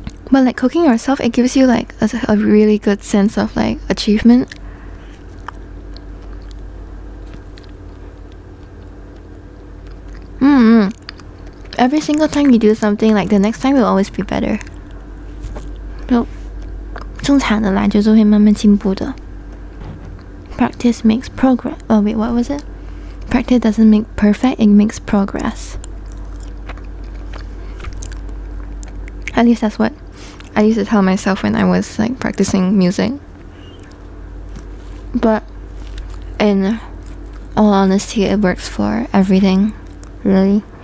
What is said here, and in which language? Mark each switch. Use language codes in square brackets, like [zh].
[en] But like cooking yourself, it gives you like a really good sense of like achievement. Every single time you do something, like the next time will always be better. [zh] 就正常的啦，就是会慢慢进步的。 [en] Practice makes progress. Oh wait, what was it? Practice doesn't make perfect, it makes progress. At least that's what I used to tell myself when I was like practicing music. But in all honesty, it works for everything, really.